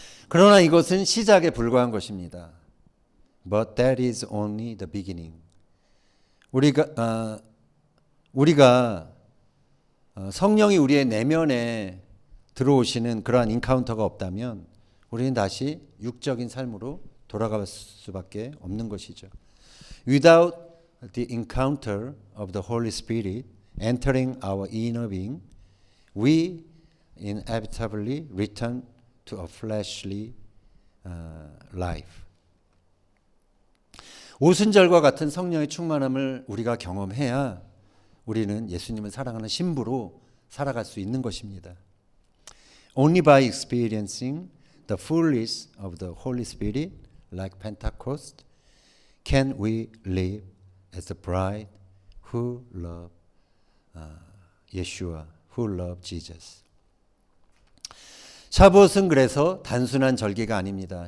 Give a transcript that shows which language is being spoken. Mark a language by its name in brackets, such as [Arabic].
[Korean] 그러나 이것은 시작에 불과한 것입니다. [English] But that is only the beginning. [Korean] 우리가 성령이 우리의 내면에 들어오시는 그러한 인카운터가 없다면 우리는 다시 육적인 삶으로 돌아갈 수밖에 없는 것이죠. [English] Without the encounter of the Holy Spirit entering our inner being, we inevitably return to a fleshly life. [Korean] 오순절과 같은 성령의 충만함을 우리가 경험해야 우리는 예수님을 사랑하는 신부로 살아갈 수 있는 것입니다. [English] Only by experiencing the fullness of the Holy Spirit, like Pentecost, can we live as a bride who love Yeshua, who love Jesus. [Korean] 샤봇은 그래서 단순한 절기가 아닙니다.